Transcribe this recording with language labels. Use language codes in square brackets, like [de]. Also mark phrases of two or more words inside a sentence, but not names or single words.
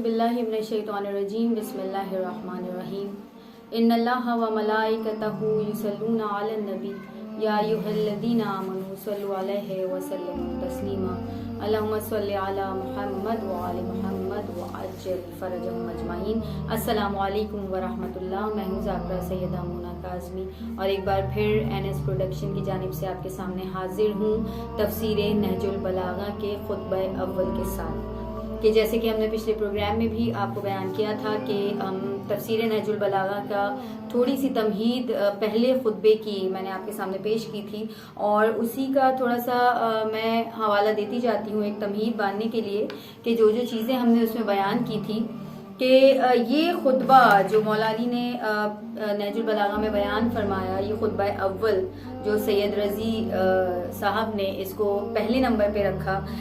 [ar] بسم الله من الشيطان الرجيم بسم الله الرحمن الرحيم إن الله وملائكته يصلون على النبي يا أيها الذين آمنوا صلوا عليه وسلموا تسليما اللهم صل على محمد وآل محمد وعجل فرجهم أجمعين. السلام عليكم ورحمة الله. [ur] میں ہوں ذاکرہ سیدہ مونا کاظمی اور ایک بار پھر این ایس پروڈکشن کی جانب سے آپ کے سامنے حاضر ہوں تفسیر نہج البلاغہ کے خطبہ اول کے ساتھ. کہ جیسے کہ ہم نے پچھلے پروگرام میں بھی آپ کو بیان کیا تھا کہ ہم تفسیر نہج البلاغہ کا تھوڑی سی تمہید پہلے خطبے کی میں نے آپ کے سامنے پیش کی تھی اور اسی کا تھوڑا سا میں حوالہ دیتی جاتی ہوں ایک تمہید باندھنے کے لیے کہ جو جو چیزیں ہم نے اس میں بیان کی تھی کہ یہ خطبہ جو مولا علی نے نہج البلاغہ میں بیان فرمایا، یہ خطبہ اول جو سید رضی صاحب نے اس کو پہلے نمبر پہ رکھا,